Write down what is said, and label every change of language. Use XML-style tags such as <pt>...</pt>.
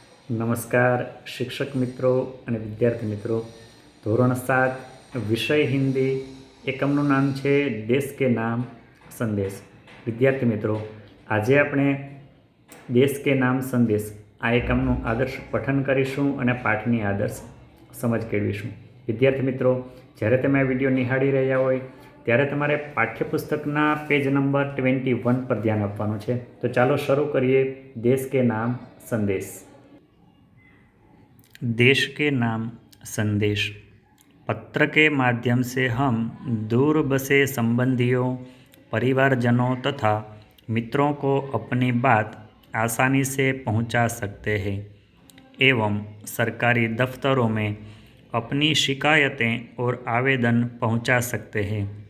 <hi>नमस्कार शिक्षक मित्रों</hi> <gu>અને વિદ્યાર્થી મિત્રો। ધોરણ 7 વિષય હિન્દી એકમનું નામ છે દેશ કે નામ સંદેશ। વિદ્યાર્થી મિત્રો, આજે આપણે દેશ કે નામ સંદેશ આ એકમનું આદર્શ પઠન કરીશું અને પાઠની આદર્શ સમજ કેળવીશું। વિદ્યાર્થી મિત્રો, જ્યારે તમે આ વિડીયો નિહાળી રહ્યા હોય ત્યારે તમારે પાઠ્યપુસ્તકના પેજ નંબર 21 પર ધ્યાન આપવાનું છે। તો ચાલો શરૂ કરીએ।</gu> <hi>દેશ કે નામ संदेश। देश के नाम संदेश। पत्र के माध्यम से हम दूर बसे संबंधियों, परिवारजनों तथा मित्रों को अपनी बात आसानी से पहुंचा सकते हैं एवं सरकारी दफ्तरों में अपनी शिकायतें और आवेदन पहुंचा सकते हैं।</hi>